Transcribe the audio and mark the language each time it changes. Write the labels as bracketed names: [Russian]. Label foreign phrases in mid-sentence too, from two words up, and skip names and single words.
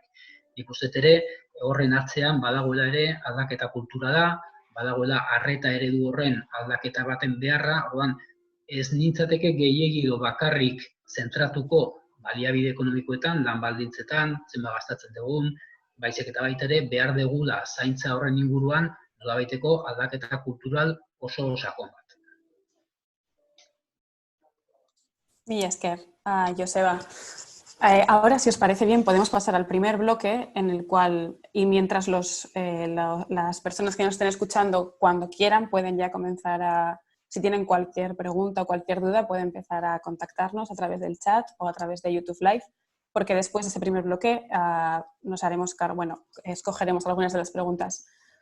[Basque] Nik uste ere horren atzean badagoela ere aldaketa kultura da, badagoela arreta eredu horren aldaketa baten beharra, orduan ez nintzateke gehiegi edo bakarrik zentratuko baliabide ekonomikoetan, lan baldintzetan, zenbat gastatzen dugun, baizik eta baita ere behar degula zaintza horren inguruan nolabaiteko aldaketa kultural oso sakon bat. Mila esker, Joseba. [Spanish] Ahora, si os parece bien, podemos pasar al primer bloque en el cual, y mientras las personas que nos estén escuchando, cuando quieran, pueden ya comenzar a, si tienen cualquier pregunta o cualquier duda, pueden empezar a contactarnos a través del chat o a través de YouTube Live, porque después de ese primer bloque nos haremos cargo, escogeremos algunas de las preguntas.